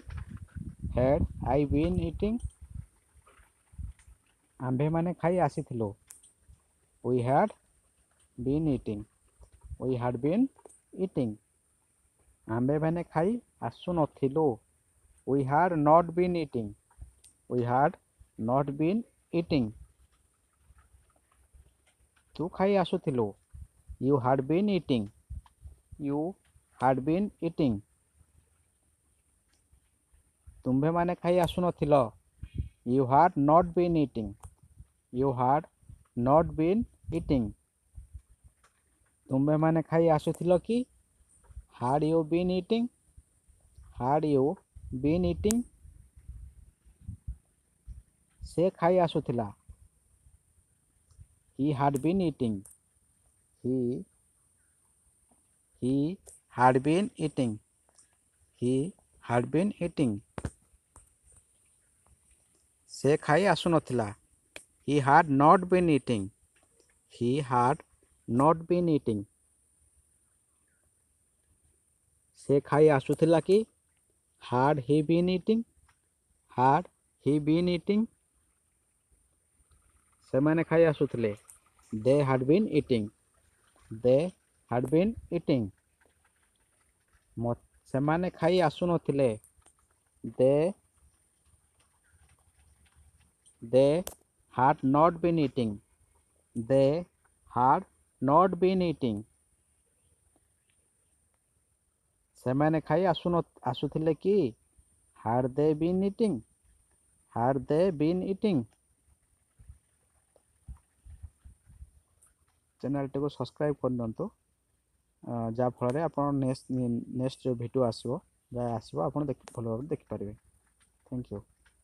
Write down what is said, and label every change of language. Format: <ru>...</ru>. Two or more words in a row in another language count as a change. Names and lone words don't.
<en>Had I been eating?</en> <or>ଆମ୍ଭେମାନେ ଖାଇ ଆସିଥିଲୁ।</or> <en>We had been eating. We had been eating.</en> <or>ଆମ୍ଭେମାନେ ଖାଇ ଆସୁନଥିଲୁ।</or> <en>We had not been eating. We had not been eating.</en> <or>ତୁ ଖାଇ ଆସୁଥିଲୁ।</or> <en>You had been eating. You had been eating.</en> <or>ତୁମ୍ଭେମାନେ ଖାଇ ଆସୁନଥିଲ।</or> <en>You had not been eating. You had not been eating.</en> <or>ତୁମ୍ଭେମାନେ ଖାଇ ଆସୁଥିଲ କି?</or> <en>Had you been eating? Had you been eating?</en> <or>ସେ ଖାଇ ଆସୁଥିଲା।</or> <en>He had been eating. He had been eating. He had been eating.</en> <or>ସେ ଖାଇ ଆସୁନଥିଲା।</or> <en>He had not been eating. He had not been eating.</en> <or>ସେ ଖାଇ ଆସୁଥିଲା କି?</or> <en>Had he been eating? Had he been eating?</en> <or>ସେମାନେ ଖାଇ ଆସୁଥିଲେ।</or> <en>They had been eating. They had been eating.</en> <or>ସେମାନେ ଖାଇ ଆସୁନଥିଲେ।</or> <en>they had not been eating. they had not been eating.</en> <or>ସେମାନେ ଖାଇ ଆସୁଥିଲେ କି?</or> <en>had they been eating? had they been eating?</en> <or>ଚ୍ୟାନେଲଟିକୁ ସବସ୍କ୍ରାଇବ୍ କରିନିଅନ୍ତୁ, ଯାହାଫଳରେ ଆପଣ ନେକ୍ସଟ ଯେଉଁ ଭିଡ଼ିଓ ଆସିବ ଆପଣ ଭଲ ଭାବରେ ଦେଖିପାରିବେ।</or> <en>Thank you.</en>